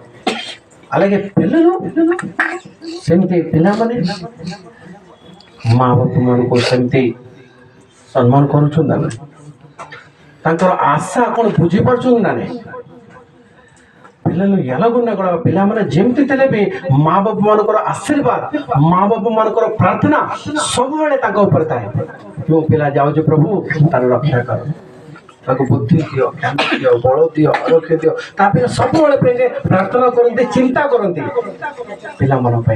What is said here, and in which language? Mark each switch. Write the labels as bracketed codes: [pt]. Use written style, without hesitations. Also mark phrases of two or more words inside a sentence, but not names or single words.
[te] అలాగే పిల్లలు [or] ସେମିତି ପିଲାମାନେ ମା ବାପାମାନଙ୍କୁ ସେମିତି ସମ୍ମାନ କରୁଛନ୍ତି ନା ନାହିଁ, ତାଙ୍କର ଆଶା କ'ଣ ବୁଝିପାରୁଛନ୍ତି ନା ନାହିଁ? [te] పిల్లలు ఎలాగున్నా కూడా [or] పిల్లମାନେ ଯେମିତି ଥିଲେ ବି ମା ବାପା ମାନଙ୍କର ଆଶୀର୍ବାଦ, ମା ବାପା ମାନଙ୍କର ପ୍ରାର୍ଥନା ସବୁବେଳେ ତାଙ୍କ ଉପରେ ଥାଏ। ଯୋଉ ପିଲା ଯାଉଛି, ପ୍ରଭୁ ତାର ରକ୍ଷା କର, ତାକୁ ବୁଦ୍ଧି ଦିଅ, ଜ୍ଞାନ ଦିଅ, ବଳ ଦିଅ, ଆରୋଗ୍ୟ ଦିଅ, ତା ପାଇଁ ସବୁବେଳେ ପାଇଁ ପ୍ରାର୍ଥନା କରନ୍ତି, ଚିନ୍ତା କରନ୍ତି ପିଲାମାନଙ୍କ ପାଇଁ।